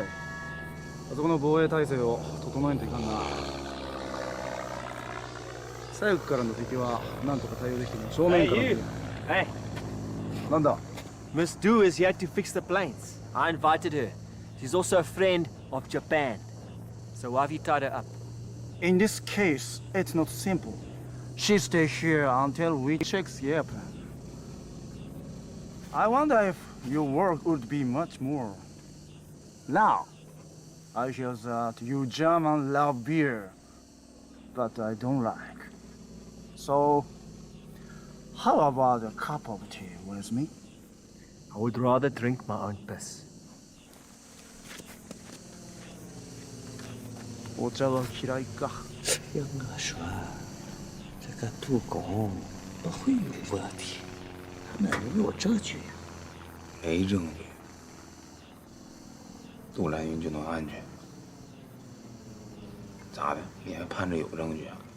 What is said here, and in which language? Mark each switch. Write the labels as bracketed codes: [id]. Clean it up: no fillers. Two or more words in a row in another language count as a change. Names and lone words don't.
[ja] あそこの防衛体制を整えんといかんな。左翼からの敵はなんとか対応できても正面からの。 [en] Hey. [ja] なんだ [en] Miss Du is here to fix the planes. I invited her. She's also a friend of Japan. So why have you tied her up? In this case, it's not simple. She stays here until we check the airplane. I wonder if your work would be much more. Now, I hear that you German love beer, but I don't like. So, how about a cup of tea with me? I would rather drink my own piss. [ja] お茶は嫌いか。 [zh] 听我说，这个杜公不会有问题，他哪能有证据呀？没证据，杜兰云就能安全？咋的？你还盼着有证据啊？